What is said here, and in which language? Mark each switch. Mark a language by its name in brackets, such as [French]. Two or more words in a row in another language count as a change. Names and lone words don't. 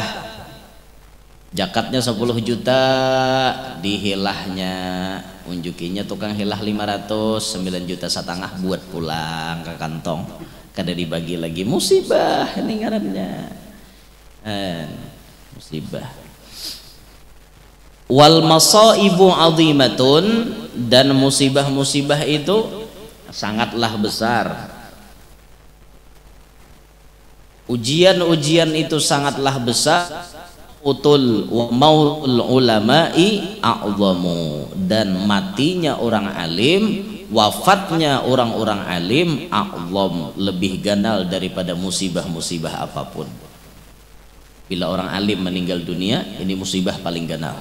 [Banjar] Zakatnya 10 juta dihilahnya, unjukinya tukang hilah 500, 9 juta setengah buat pulang ke kantong, kada dibagi lagi, musibah ini ngarannya. [Arabic] Musibah. والمصائب عظيمة, [Banjar] dan musibah-musibah itu sangatlah besar. Ujian-ujian itu sangatlah besar. [Arabic] موت وموت العلماء أعظم, [Banjar] dan matinya orang alim, wafatnya orang-orang alim a'zam, lebih ganal daripada musibah-musibah apapun. Bila orang alim meninggal dunia, ini musibah paling ganal.